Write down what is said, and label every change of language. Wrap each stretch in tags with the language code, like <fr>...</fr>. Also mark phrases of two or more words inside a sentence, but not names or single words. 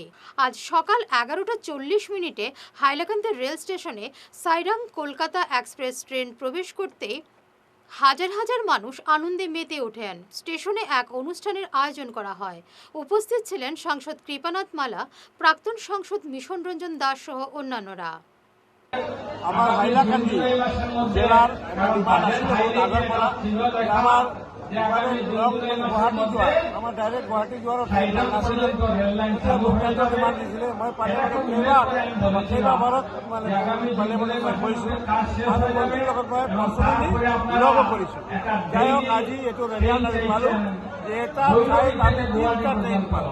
<bn>আজ সকাল 11:40 হাইলাকান্দি রেল স্টেশনে সাইরাং কলকাতা এক্সপ্রেস ট্রেন প্রবেশ করতেই হাজার হাজার মানুষ আনন্দে মেতে ওঠেন। স্টেশনে এক অনুষ্ঠানের আয়োজন করা হয়। উপস্থিত ছিলেন সাংসদ কৃপানাথ মালা, প্রাক্তন সাংসদ মিশন রঞ্জন দাস সহ অন্যান্যরা। আমার হাইলাকান্দি জেলার ডিমান্ড আসলে বহুত আগর পড়া</bn> <as>আমার গুৱাহাটী যোৱা আমাৰ ডাইৰেক্ট গুৱাহাটী যোৱাৰ নাছিলে ডিমাণ্ড দিছিলে মই কেইবাবাৰত মানে কৈছোঁ আৰু মন্ত্ৰীৰ লগত মই পাৰ্চনেলি লগ কৰিছোঁ। যাই হওক আজি এইটো ৰেজাল্ট আমি পালোঁ যে এটা ঠাইত আমি 3টা ট্ৰেইন পালোঁ।</as>